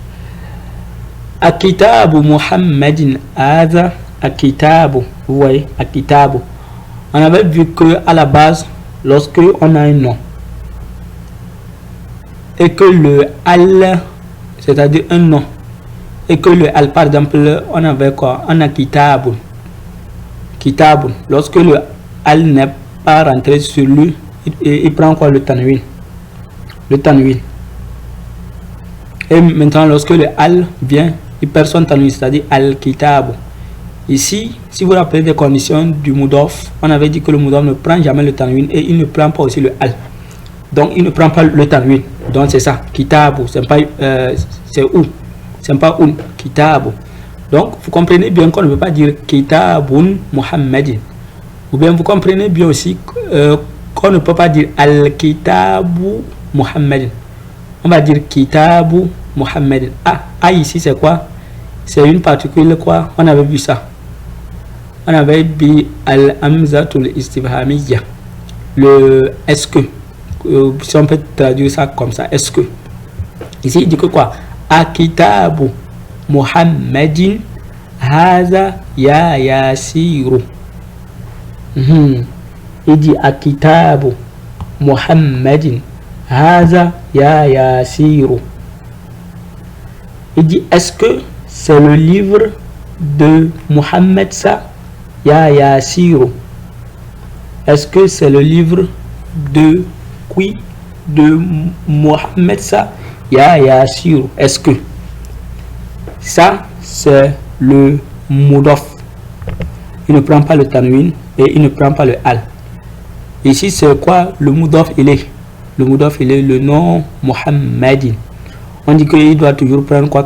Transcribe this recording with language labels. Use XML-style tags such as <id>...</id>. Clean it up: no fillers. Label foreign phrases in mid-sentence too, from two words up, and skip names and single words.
<ar>أكتابُ محمدٍ هذا أكتابُ.</ar> <fr>Vous voyez, Akitabu. On avait vu que à la base, lorsque on a un nom et que le al, c'est-à-dire un nom, et que le al, par exemple, on avait quoi? On a kitabun. Kitabun. Lorsque le al n'est pas rentré sur lui, il prend quoi? Le tanwin. Le tanwin. Et maintenant, lorsque le al vient, il perd son tanwin, c'est-à-dire al-kitabu. Ici, si vous vous rappelez des conditions du mudof, on avait dit que le mudof ne prend jamais le tanwin et il ne prend pas aussi le al. Donc, il ne prend pas le tanwin. Donc, c'est ça. Kitabu. C'est pas c'est ou. C'est pas un. Kitabu. Donc, vous comprenez bien qu'on ne peut pas dire</fr> <ar>كتابٌ محمدٍ.</ar> <fr>Ou bien, vous comprenez bien aussi qu'on ne peut pas dire</fr> <ar>الكتابُ محمدٍ.</ar> <fr>On va dire</fr> <ar>كتابُ محمدٍ.</ar> <fr>Ah, ici, c'est quoi? C'est une particule quoi? On avait vu ça. On avait vu</fr> <ar>الهمزة الاستفهامية.</ar> <fr>Le est-ce que. Si on peut traduire ça comme ça, est-ce que. Ici, il dit que quoi?</fr> <ar>أكتابُ محمدٍ هذا يا ياسر.</ar> <fr>Il dit</fr> <ar>أكتابُ محمدٍ هذا يا ياسر.</ar> <fr>Il dit est-ce que c'est le livre de Muhammad ça?</fr> <ar>يا ياسر.</ar> <fr>Est-ce que c'est le livre de qui? De Muhammad ça?</fr> <ar>يا ياسر.</ar> <fr>Est-ce que ça c'est le mudof? Il ne prend pas le tanwin et il ne prend pas le al. Ici c'est quoi le mudof? Il est le mudof, il est le nom Muhammadin. On dit qu'il doit toujours prendre quoi?</fr>